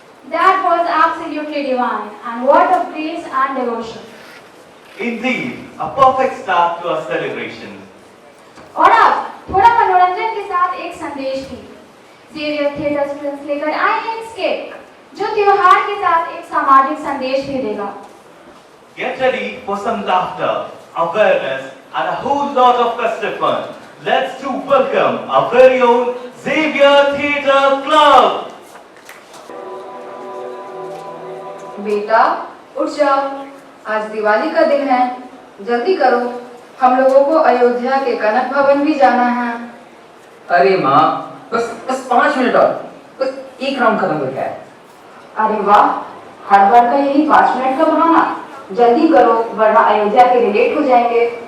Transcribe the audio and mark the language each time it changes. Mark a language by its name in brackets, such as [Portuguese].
[English] That was absolutely divine, and what a praise and devotion. Indeed, a perfect start to our celebration. [Hindi] और अब थोड़ा मनोरंजन के साथ एक संदेश भी। ज़ेवियर थिएटर स्टूडेंट्स लेकर आए हैं एक स्केट, जो त्योहार के साथ एक सामाजिक संदेश भी देगा। [English] Get ready for some laughter, awareness, and a whole lot of festive fun. Let's do welcome our very own Xavier Theatre Club. [Hindi] बेटा उठ जाओ, आज दिवाली का दिन है, जल्दी करो, हम लोगों को अयोध्या के कनक भवन भी जाना है। अरे माँ, बस 5 मिनट और, बस एक राउंड खत्म करके आए। अरे वाह, हर बार का यही 5 मिनट का बहाना, जल्दी करो वरना अयोध्या के लिए लेट हो जाएंगे।